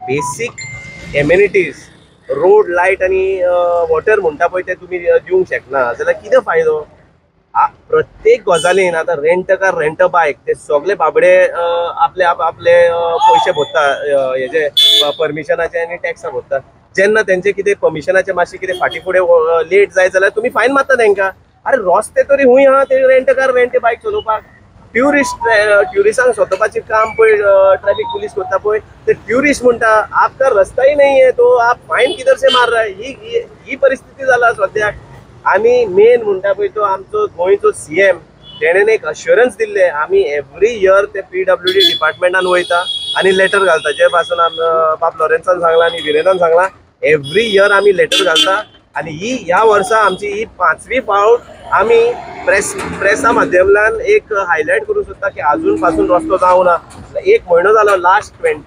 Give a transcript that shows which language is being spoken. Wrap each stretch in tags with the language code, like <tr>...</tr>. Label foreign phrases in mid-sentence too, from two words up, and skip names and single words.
<en>basic amenities road light</en> <kok>आणि वॉटर म्हणटा पळय ते तुम्ही दिवंक शकना जाल्यार कितें फायदो प्रत्येक गजालीन आता</kok> <en>rent car rent bike</en> <kok>ते सगळे बाबडे आपले पैसे भरता हेजे परमिशनाचे आणि टॅक्सा भरता जेन्ना तेंचे कितें परमिशनाचे मातशें कितें फाटी फुडें लेट जाय जाल्यार तुमी फायन मारता तेंकां अरे रस्ते तरी हुंय आहा ते</kok> <en>rent car rent bike</en> <kok>चलोवपाक ट्युरिस्टांक सोदपाचें काम पळय</kok> <en>traffic police</en> <kok>करता पळय ते ट्युरिस्ट म्हणटा</kok> <hi>आपका रस्ता ही नहीं है तो आप फायन किधर से मार रहा है</hi> <kok>ही परिस्थिती जाला सद्याक आमी मेन म्हणटा पळय तो आमचो गोंयचो सीएम तेणेन एक अश्युरन्स दिल्ले आमी</kok> <en>every year</en> <kok>ते PWD डिपार्टमेंटान वयता आनी लेटर घालता जे पासून बाब लॉरेन्सान सांगला आनी विरेनान सांगला</kok> <en>every year</en> <kok>आमी लेटर घालता आनी ह्या वर्सा आमची ही 5वी फावट आमी प्रेसा माध्यमांतल्यान एक हायलायट करूंक सोदता की अजून पासून रस्तो जावं ना 1 म्हयनो जालो लास्ट</kok>